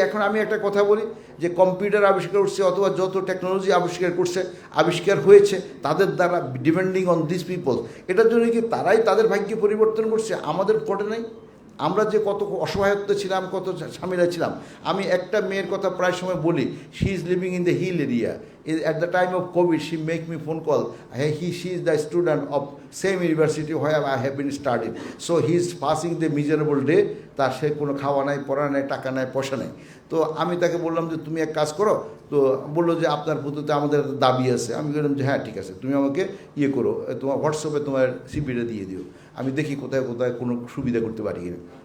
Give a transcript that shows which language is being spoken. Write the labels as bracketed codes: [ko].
[bn] এখন আমি একটা কথা বলি যে কম্পিউটার আবিষ্কার করছে অথবা যত টেকনোলজি আবিষ্কার হয়েছে তাদের দ্বারা, [en] depending on this people, [bn] এটার জন্য কি তারাই তাদের ভাগ্য পরিবর্তন করছে? আমাদের ঘটে নাই? আমরা যে কত অসহায়ত্ব ছিলাম, কত ঝামেলা ছিলাম। আমি একটা মেয়ের কথা প্রায় সময় বলি, [en] She is living in the hill area, at the time of COVID, she make me phone call. She is the student of same university where I have been studying. So he is passing the miserable day. [bn] তার সে কোনো খাওয়া নাই, পড়া নাই, টাকা নাই, পয়সা নাই। তো আমি তাকে বললাম যে তুমি এক কাজ করো, তো বললো যে আপনার প্রতিতে আমাদের দাবি আছে। আমি বললাম যে হ্যাঁ ঠিক আছে, তুমি আমাকে করো, তোমার হোয়াটসঅ্যাপে তোমার সিভিটা দিয়ে দিও, আমি দেখি কোথায় কোথায় কোনো সুবিধা করতে পারি কিনা।